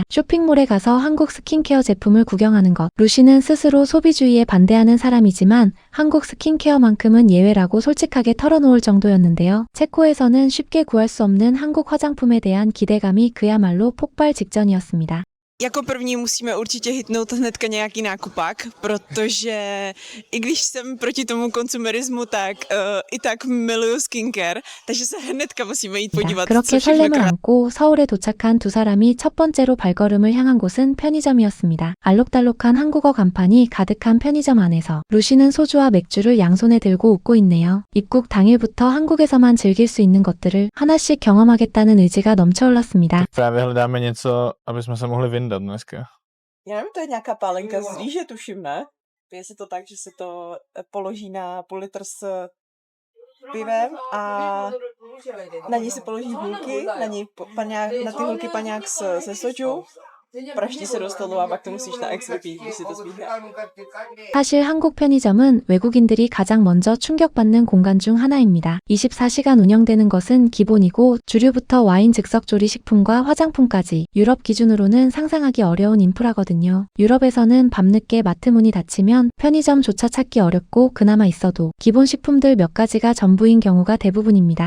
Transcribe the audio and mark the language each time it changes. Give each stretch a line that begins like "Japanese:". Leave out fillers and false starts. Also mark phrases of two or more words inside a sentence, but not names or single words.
Korean: 쇼핑몰에 가서 한국 스킨케어 제품을 구경하는 것. 루시는 스스로 소비주의에 반대하는 사람이지만 한국 스킨케어만큼은 예외라고 솔직하게 털어놓을 정도였는데요. 체코에서는 쉽게 구할 수 없는 한국 화장품에 대한 기대감이 그야말로 폭발 직전이었습니다.
Czech: Jako první musíme určitě hitnout hnedka nějaký nákupák, protože i když jsem proti tomu konsumerismu, tak i tak miluju skincare, takže se hnedka musíme jít podívat, co
Korean: 그렇게
Czech: všechno
Korean: 설렘을 안고 서울에 도착한 두 사람이 첫 번째로 발걸음을 향한 곳은 편의점이었습니다. 알록달록한 한국어 간판이 가득한 편의점 안에서 루시는 소주와 맥주를 양손에 들고 웃고 있네요. 입국 당일부터 한국에서만 즐길 수 있는 것들을 하나씩 경험하겠다는 의지가 넘쳐흘렀습니다.
Czech: Právě hledáme něco, aby jsme se mohli vyndat dneska. Já nevím, to je nějaká pálenka z rýže, tuším, ne? Je se to tak, že se to položí na půl litr s pivem a na ní se položí hulky, na ní paňák, na ty hulky paňák se soju, praští se do stolu a pak to musíš na ex vypít, když si to smíchá.
Korean: 사실 한국 편의점은 외국인들이 가장 먼저 충격받는 공간 중 하나입니다. 24시간 운영되는 것은 기본이고 주류부터 와인 즉석 조리식품과 화장품까지 유럽 기준으로는 상상하기 어려운 인프라거든요. 유럽에서는 밤늦게 마트 문이 닫히면 편의점조차 찾기 어렵고 그나마 있어도 기본 식품들 몇 가지가 전부인 경우가 대부분입니다.